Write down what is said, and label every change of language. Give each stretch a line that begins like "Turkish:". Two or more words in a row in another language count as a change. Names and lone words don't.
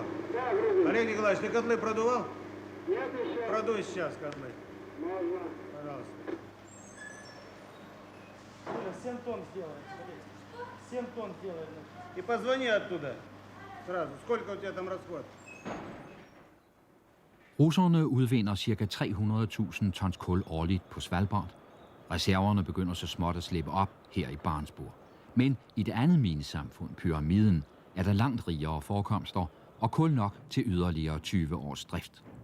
Russian: Олег Николаевич, ты котлы продувал? Нет еще. Продуй сейчас котлы. Можно. Пожалуйста. 7 тонн сделаем. 7 тонн сделаем. И позвони оттуда сразу. Сколько у тебя там расход?
Danish: Russerne udvinder ca. 300.000 tons kul årligt på Svalbard. Reserverne begynder så småt at slippe op her i Barentsburg. Men i det andet minesamfund, Pyramiden, er der langt rigere forekomster og kul nok til yderligere 20 års drift.